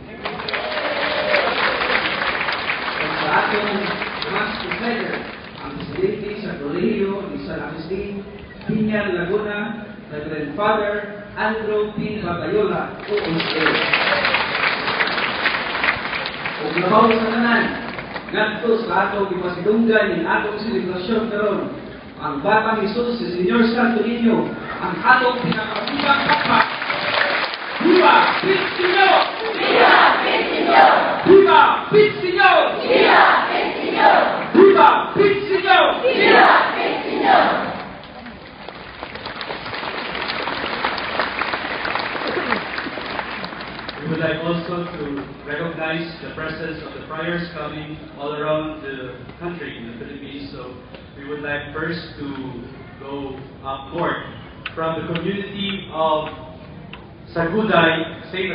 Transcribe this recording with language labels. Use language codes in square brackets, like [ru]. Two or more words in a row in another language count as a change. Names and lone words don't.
[ceb] At sa atong Mass Presider, ang Presidente sa Colegio ni San Agustin, Piña, Laguna, Reverend Father Andrew P. Babayola, OSA. Kung labaw sa tanan, ngadto sa atong ipasidunggan ng atong selebrasyon karon, ang Batang Jesus si Senyor Santo Niño, ang atong pinakamasibang kapwa. [es] Viva Cristo! Viva Cristo! Viva Cristo! Viva Cristo! Viva Cristo! Viva Cristo! [en] We would like also to recognize the presence of the friars coming all around the country in the Philippines. So we would like first to go up north from the community of Saguday, St.